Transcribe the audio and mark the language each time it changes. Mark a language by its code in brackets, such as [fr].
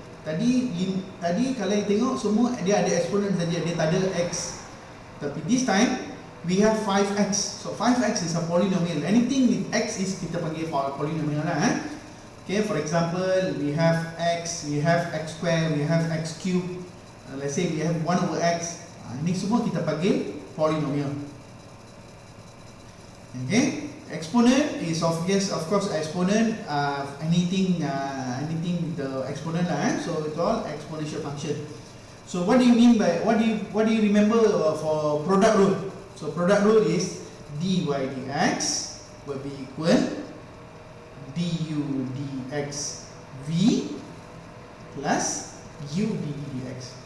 [ms] Tadi kalau you tengok semua dia ada exponent saja, dia tak ada x. Tapi [en] this time we have 5x. So 5x is a polynomial. Anything with x is [ms] kita panggil [en] polynomial lah. Okay, for example, we have x, we have x square, we have x cube. Let's say we have 1 over x. [ms] Ini semua kita panggil polynomial. [en] Okay. Exponent is of course exponent anything with the exponent lah, so it's all exponential function. So what do you mean by, what do you remember for product rule? So product rule is dy dx will be equal du dx v plus u dd dx.